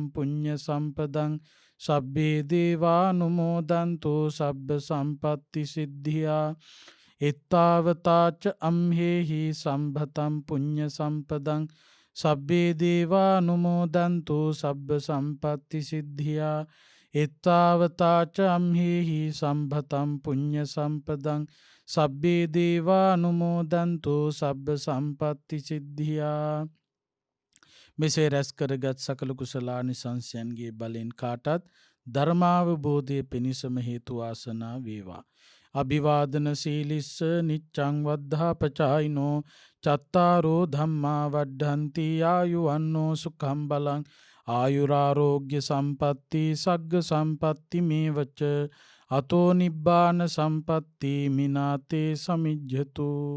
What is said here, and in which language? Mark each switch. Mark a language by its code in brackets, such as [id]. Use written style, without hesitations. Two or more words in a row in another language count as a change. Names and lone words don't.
[pi] පුඤ්ඤ සම්පදං සබ්බේ දේවානුමෝදන්තු සබ්බ සම්පත්ති සිද්ධියා එත්තාවතාච අම්හෙහි සම්භතම් පුඤ්ඤ සම්පදං සබ්බේ දේවානුමෝදන්තු සබ්බ සම්පත්ති සිද්ධියා එත්තාවතාච අම්හෙහි සම්භතම් පුඤ්ඤ සම්පදං සබ්බේ දේවානුමෝදන්තු සබ්බ සම්පත්ති සිද්ධියා. [si] මෙසේ රැස් කරගත් සකල කුසලානිසංසයන්ගේ බලෙන් කාටත් ධර්මාවබෝධය පිණිසම හේතු වාසනා වේවා. [pi] අභිවාදන සීලිස්ස නිච්ඡං වද්ධාපචායිනෝ චත්තාරෝ ධම්මා වඩ්ඩන්ති ආයුවන්නෝ සුඛං බලං ආයුරාරෝග්‍ය සම්පatti සග්ග සම්පatti මේවච අතෝ නිබ්බාන සම්පatti මිනාතේ සමිජ්ජතු.